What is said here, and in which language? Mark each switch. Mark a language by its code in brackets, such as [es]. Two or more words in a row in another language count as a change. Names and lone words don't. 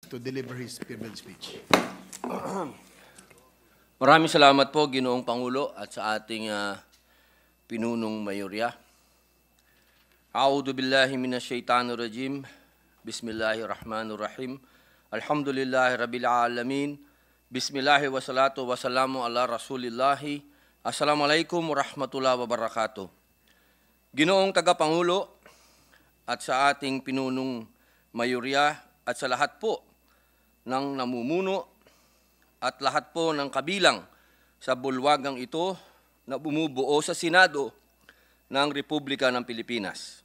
[en] to deliver his farewell speech. [tl] Maraming salamat po, Ginoong Pangulo, at sa ating pinunong mayorya. [ar] أعوذ بالله من الشيطان الرجيم. بسم الله الرحمن الرحيم الحمد لله رب العالمين. بسم الله والصلاة والسلام على رسول الله. السلام عليكم ورحمة الله وبركاته. [tl] Ginoong Tagapangulo at sa ating pinunong mayorya at sa lahat po ng namumuno at lahat po ng kabilang sa bulwagang ito na bumubuo sa Senado ng Republika ng Pilipinas.